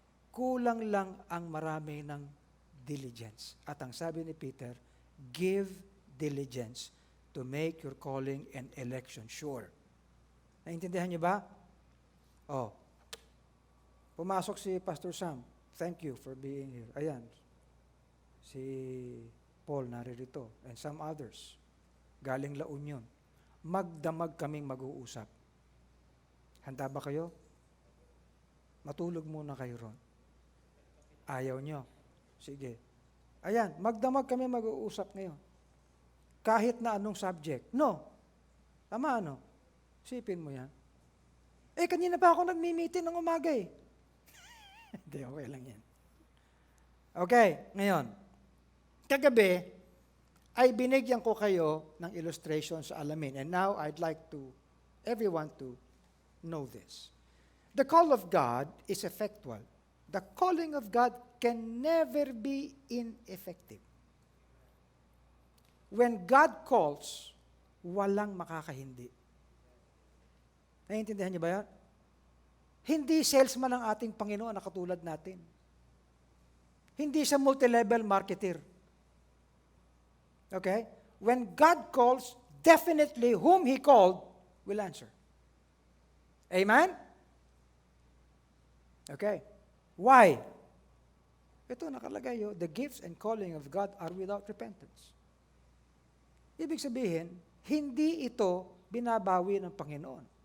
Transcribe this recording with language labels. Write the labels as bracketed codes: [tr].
[tl] Kulang lang ang marami ng diligence. At ang sabi ni Peter, [en] give diligence to make your calling and election sure. [tl] Naintindihan nyo ba? Oh. Pumasok si Pastor Sam. [en] Thank you for being here. [tl] Ayan. Si Paul naririto. [en] And some others. [tl] Galing La Union. Magdamag kaming mag-uusap. Handa ba kayo? Matulog muna kayo ron. Ayaw nyo. Sige. Ayan, magdamag kami mag-uusap ngayon. Kahit na anong subject. No. Tama ano? Sipin mo yan. Kanina pa ako nagmi-meeting ng umaga eh. Hindi, okay lang yan. Okay, ngayon. Kagabi, ay binigyan ko kayo ng illustration sa alamin. [en] And now, I'd like everyone to know this. The call of God is effectual. The calling of God can never be ineffective. When God calls, [tl] walang makakahindi. Naiintindihan niyo ba yan? Hindi salesman ang ating Panginoon na katulad natin. Hindi siya multi-level marketer. Okay? [en] When God calls, definitely whom He called will answer. Amen? Okay. Why? [tl] Ito nakalagay [en] the gifts and calling of God are without repentance. [tl] Ibig sabihin, hindi ito binabawi ng Panginoon.